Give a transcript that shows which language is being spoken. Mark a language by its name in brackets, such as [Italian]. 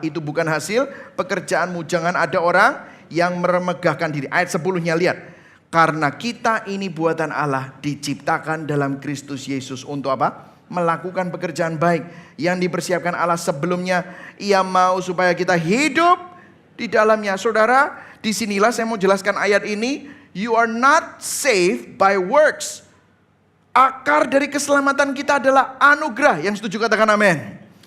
[Indonesian] Itu bukan hasil pekerjaanmu. Jangan ada orang yang meremegahkan diri. Ayat 10-nya lihat. Karena kita ini buatan Allah, diciptakan dalam Kristus Yesus untuk apa? Melakukan pekerjaan baik yang dipersiapkan Allah sebelumnya. Ia mau supaya kita hidup di dalamnya. Saudara, disinilah saya mau jelaskan ayat ini. [English] You are not saved by works. [Indonesian] Akar dari keselamatan kita adalah anugerah. Yang setuju katakan amin.